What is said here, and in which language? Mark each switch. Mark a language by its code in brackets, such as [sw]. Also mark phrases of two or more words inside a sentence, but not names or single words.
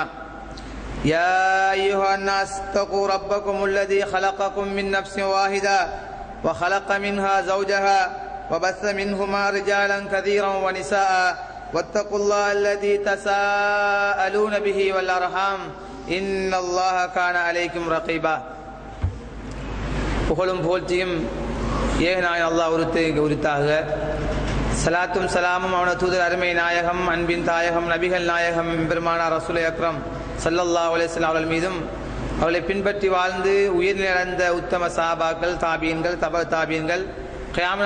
[ar] يا أيها الناس اتقوا ربكم الذي خلقكم من نفس واحدة وخلق منها زوجها وبث منهما رجالا كثيرا ونساء واتقوا الله الذي تساءلون به والأرحام إن الله كان عليكم رقيبا. [ta] புகழும் புகழ்ச்சியும் ஏகநாயன் அல்லாஹ் உரித்தாக சலாத்தும் சலாமும் அவன தூதர் அருமை நாயகம் அன்பின் தாயகம் நபிகள் நாயகம் பெருமானார் [ar] رسول أكرم صلى الله عليه وسلم [ta] அவர்கள் மீதும் அவர்களை பின்பற்றி வாழ்ந்து உயிரிழந்த உத்தம சஹாபாக்கள் தாபீன்கள் தப தாபீன்கள் கியாமத்